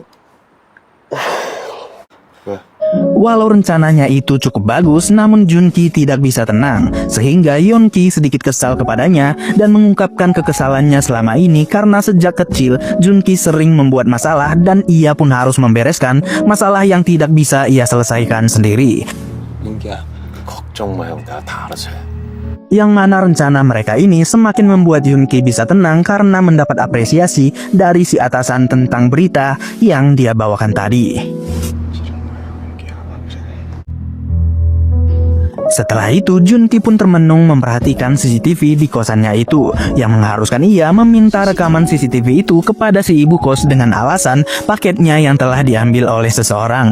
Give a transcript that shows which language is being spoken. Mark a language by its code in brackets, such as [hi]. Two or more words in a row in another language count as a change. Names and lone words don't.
[id] Walau rencananya itu cukup bagus, namun Junki tidak bisa tenang, sehingga Yoonki sedikit kesal kepadanya dan mengungkapkan kekesalannya selama ini karena sejak kecil Junki sering membuat masalah dan ia pun harus membereskan masalah yang tidak bisa ia selesaikan sendiri. [ko] 민기야, 걱정 마 형, 내가 다 알아서 해. [id] Yang mana rencana mereka ini semakin membuat Yoonki bisa tenang karena mendapat apresiasi dari si atasan tentang berita yang dia bawakan tadi. Setelah itu, Junki pun termenung memperhatikan CCTV di kosannya itu, yang mengharuskan ia meminta rekaman CCTV itu kepada si ibu kos dengan alasan paketnya yang telah diambil oleh seseorang.